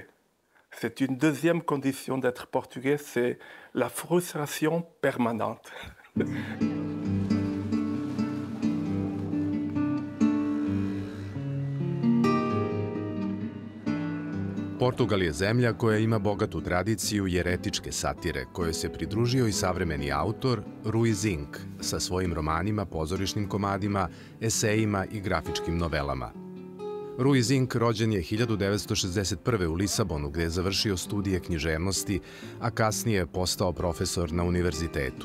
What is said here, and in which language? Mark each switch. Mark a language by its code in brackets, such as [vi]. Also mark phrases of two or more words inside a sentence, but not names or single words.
[fr] C'est une deuxième condition d'être portugais, c'est la frustration permanente. [sr] Portugal je zemlja koja ima bogatu tradiciju jeretičke satire, kojoj se pridružio i savremeni autor Ruizinc sa svojim romanima, pozorišnim komadima, esejima i grafičkim novelama. Ruizinc rođen je 1961. u Lisabonu, gde je završio studije književnosti, a kasnije je postao profesor na univerzitetu.